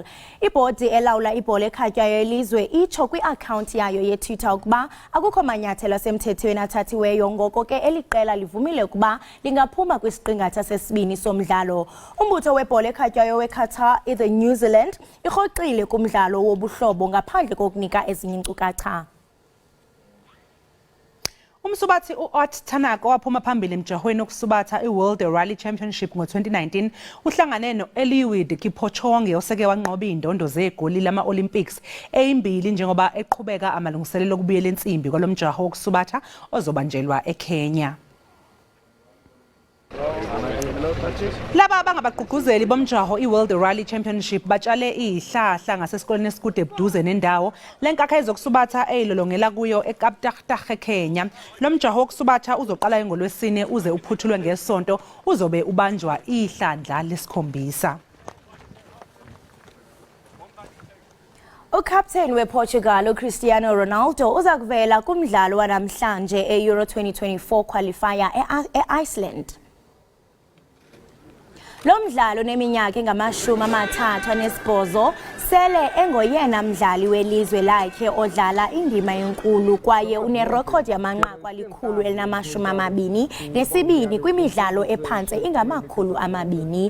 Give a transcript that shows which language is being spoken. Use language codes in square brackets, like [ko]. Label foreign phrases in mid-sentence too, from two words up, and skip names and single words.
[xh] Ibhodi elawula ibhola ekhatywayo yelizwe itsho kwi-akhawunti yayo yeTwitter ukuba akukho manyathelo asemthethweni athathiweyo, ngoko ke eli qela livumile ukuba lingaphuma kwisiqingatha sesibini somdlalo. Umbutho webhola ekhatywayo weQatar the New Zealand irhoxile kumdlalo wobuhlobo ngaphandle kokunika ezinye iinkcukacha. [zu] Umsubathi uOt Tanaka waphuma phambili emjahweni wokusubatha iWorld Rally Championship ngo-2019 uhlangane no-Eliud Kipchoge oseke wanqoba indondo zegoli lama-Olympics eyimbili njengoba eqhubeka amalungiselelo okubuyela ensimbi kwalomjaho wokusubatha ozobanjelwa eKenya. Laba abangabagqugquzeli bomjaho iWorld Rally Championship batshale ihlahla ngasesikoleni esikude eduze nendawo lenkakha ezokusubatha eyilolongela kuyo eKaptagh eKenya. Lo mjaho wokusubatha uzoqala ngoLwesine uze uphuthulwe ngeSonto, uzobe ubanjwa ihlandla lesikhombisa. [xh] Ukapteni wePortugal uCristiano Ronaldo uza kuvela kumdlalo wanamhlanje e-Euro 2024 qualifier e-Iceland. Lo mdlalo neminyaka engama-38 sele engoyena mdlali welizwe lakhe odlala indima enkulu kwaye unerekhodi yamanqaku alikhulu-122 kwimidlalo ephantse ingama-200.